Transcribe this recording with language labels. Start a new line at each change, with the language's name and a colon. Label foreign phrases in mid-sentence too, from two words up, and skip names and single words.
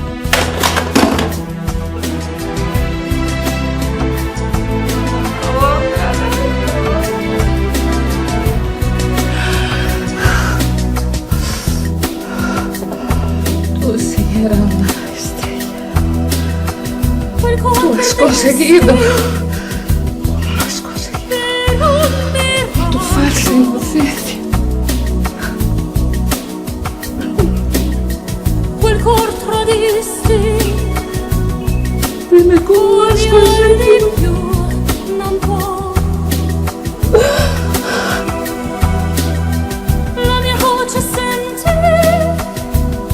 Spanish: Tú sí eras una estrella. Tú has conseguido. Lo has conseguido. Tu falsa inocencia.
Italian: Quel cor tradisti,
Spanish: Dime cómo has conseguido.
Italian: di più non può. La mia voce senti